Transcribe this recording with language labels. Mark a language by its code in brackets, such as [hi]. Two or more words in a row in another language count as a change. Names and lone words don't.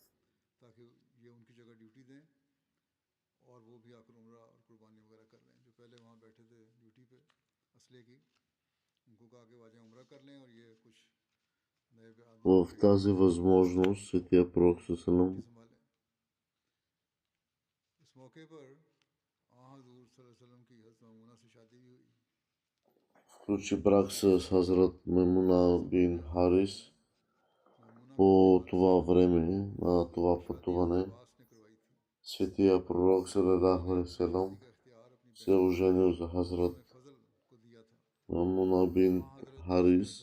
[bg] В тази възможност светия пророк Салам включи брак с Хазрат Маймуна бин Харис. По това време на това пътуване светия пророк [ar] صلى الله عليه وسلم [bg] се оженил за Хазрат Маймуна бин Харис.